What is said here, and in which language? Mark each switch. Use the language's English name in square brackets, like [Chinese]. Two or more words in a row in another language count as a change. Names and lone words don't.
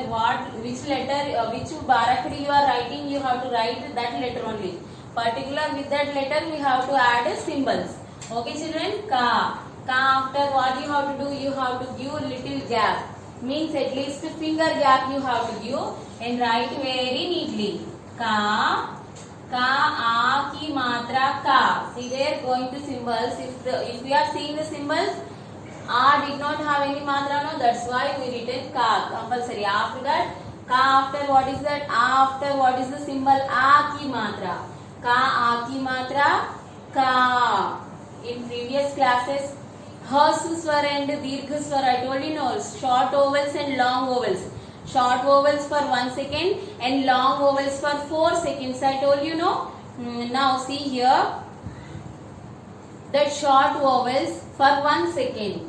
[English] Which letter, which Barakadi you are writing, you have to write that letter only. Particular with that letter we have to add symbols. Okay, children? Ka. Ka after what you have to do? You have to give little gap. Means at least finger gap you have to give and write very neatly. [Hindi] क। क। अ की मात्रा क. [English] See, they are going to symbols. If we are seeing the symbols, A did not have any matra, no, that's why we written Ka. Compulsory. After that, Ka after what is that? A after what is the symbol? [Hindi] अ की मात्रा। क, अ की मात्रा, क. [English] In previous classes, [Hindi] हस स्वर [English] and [Hindi] दीर्घ स्वर, [English] I told you no, short vowels and long vowels. Short vowels for 1 second and long vowels for 4 seconds, I told you no. Now see here, that short vowels for 1 second.